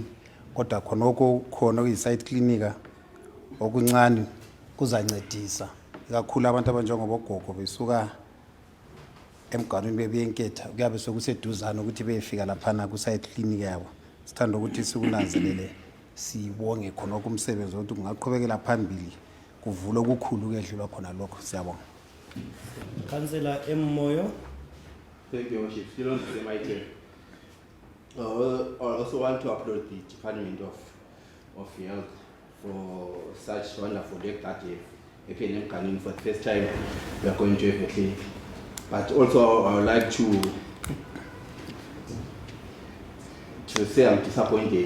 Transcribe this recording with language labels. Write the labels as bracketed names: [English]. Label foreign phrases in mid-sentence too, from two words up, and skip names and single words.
[North Ndebele] Kodwa khonoko khona kuyi-side clinica okuncane kuzancedisa kakhulu abantu abanjengobogogo besuka emganwini bebuye enketha kuyabe sekuseduzana ukuthi beyefika laphana ku-side clinic yabo. Sithanda ukuthi sikunanzelele sibonge khonoko umsebenzi ukuthi kungaqhubekela phambili kuvule okukhulu kuyedlula khona lokho. Siyabonga. Councillor M. Moyo. [English] Thank you, Worship. Still on the same item. I also want to applaud the Department of Health for such wonderful work that APNM Canin for the first time we are going to have a clinic. But also I would like to say I'm disappointed.